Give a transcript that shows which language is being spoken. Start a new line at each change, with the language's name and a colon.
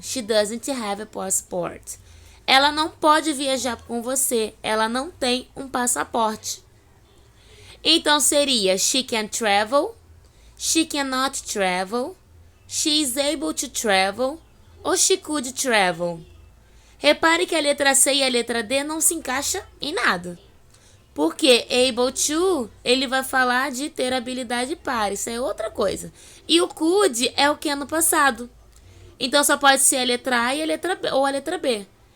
English: She doesn't have a passport.
Portuguese: Ela não pode viajar com você. Ela não tem um passaporte. Então seria
English: she can travel, she cannot travel, she is able to travel ou she could travel.
Portuguese: Repare que a letra C e a letra D não se encaixam em nada. Porque able to, ele vai falar de ter habilidade para, isso é outra coisa. E o could é o que no passado. Então só pode ser a letra A e a letra B, ou a letra B.